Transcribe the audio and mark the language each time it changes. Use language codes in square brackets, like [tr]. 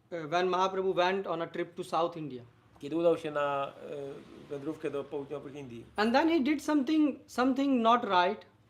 [en] When Mahaprabhu went on a trip to South India. [pl] Kiedy udał się na wędrówkę do południowych Indii. [en] And then he did something not right.